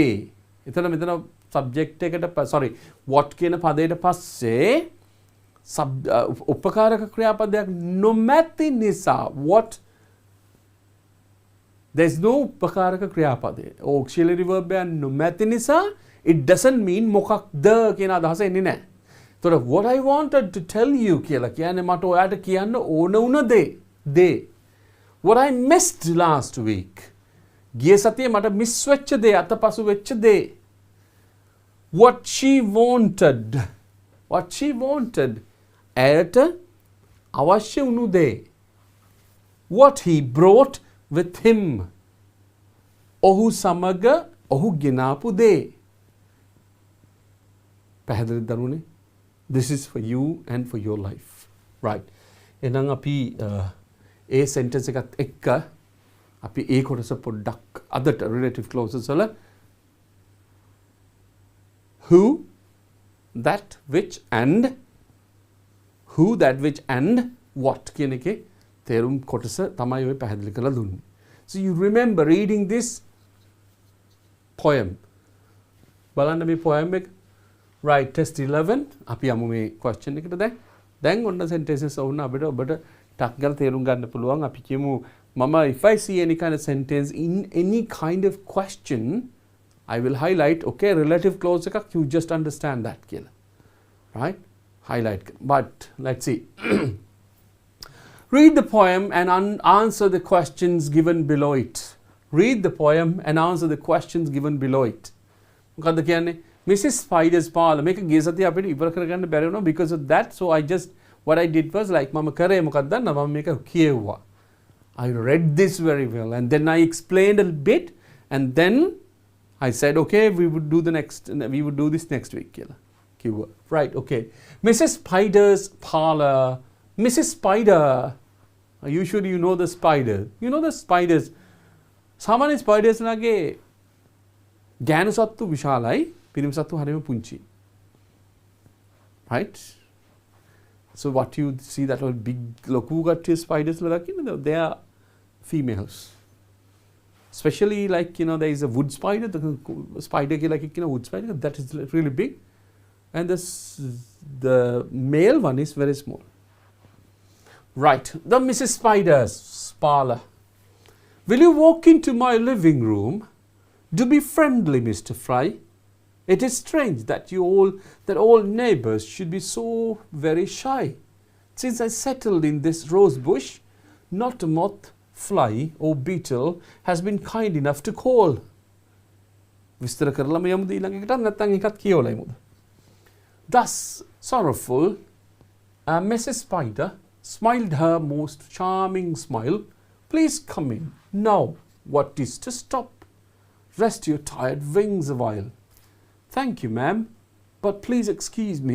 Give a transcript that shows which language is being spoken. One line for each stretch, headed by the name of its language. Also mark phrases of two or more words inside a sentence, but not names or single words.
Sinhala: මෙතන subject එකට
English: sorry what
Sinhala: කියන පදයට පස්සේ උපකාරක ක්‍රියාපදයක් නොමැති නිසා
English: what there's no
Sinhala: උපකාරක ක්‍රියාපදය
English: auxiliary verb
Sinhala: එක නොමැති නිසා
English: it doesn't mean
Sinhala: මොකක්ද කියන අදහස එන්නේ නැහැ. ඒතකොට
English: what I wanted to tell you
Sinhala: කියලා කියන්නේ මට ඔයාට කියන්න ඕන වුණ දේ.
English: What I missed last week.
Sinhala: ගිය සතියේ මට මිස් වෙච්ච දේ අතපසු වෙච්ච දේ.
English: What she wanted. What she wanted.
Sinhala: ඇයට අවශ්‍ය වුණු දේ.
English: What he brought with him.
Sinhala: ඔහු සමග ඔහු ගෙනාපු දේ. පැහැදිලිද දරුවනේ?
English: This is for you and for your life. Right.
Sinhala: එහෙනම් අපි ඒ sentence එකත් එක්ක අපි ඒ කොටස පොඩ්ඩක් අදට
English: relative clauses
Sinhala: වල
English: who that which and what
Sinhala: කියන එකේ තේරුම් කොටස තමයි ඔය පැහැදිලි කරලා දුන්නේ.
English: So you remember reading this poem.
Sinhala: බලන්න මේ poem එක. Right, test 11 අපි යමු මේ question එකට දැන් ඔන්න sentences වුණා අපිට ඔබට ටක් ගාලා තේරුම් ගන්න පුළුවන්. අපි කියමු මම
English: if I see any kind of sentence in any kind of question I will highlight okay relative clause එකක් you just understand that කියලා. Right? Highlight. But let's see. Read the poem and answer the questions given below it. Read the poem and answer the questions given below it.
Sinhala: මොකද්ද කියන්නේ?
English: Mrs. Spider's parlor.
Sinhala: මේක ගිය සතිය අපිට ඉවර කරගන්න බැරි වුණා
English: because of that. So I just what I did was like
Sinhala: මම කරේ මොකක්ද දන්නවද? මම මේක කියෙව්වා.
English: I read this very well and then I explained a bit and then I said okay we would do this next week
Sinhala: කියලා කිව්වා.
English: Right, okay. Mrs. Spider's parlor. Mrs. Spider. Usually you know the spider. You know the spiders.
Sinhala: සාමාන්‍ය spiders ලාගේ ගෑනු සත්තු විශාලයි. පිරිමි සත්තු හරියම පුංචි.
English: Right? So what you see that all big
Sinhala: ලොකු කට්ටිය
English: spiders
Sinhala: ලා දකින්නද?
English: They are females. Especially like there is a wood spider, the spider like wood spider that is really big, and the male one is very small. Right, the Mrs. Spider's parlor. Will you walk into my living room? Do be friendly, Mr. Fry. It is strange that all neighbors should be so very shy. Since I settled in this rose bush, not a moth, fly or beetle has been kind enough to call.
Sinhala: විස්තර කරලම යමුද ඊළඟ එකටත් නැත්නම් එකත් කියවලා යමුද?
English: Thus sorrowful, Mrs. Spider smiled her most charming smile. Please come in. Now, what is to stop? Rest your tired wings a while. Thank you, ma'am, but please excuse me.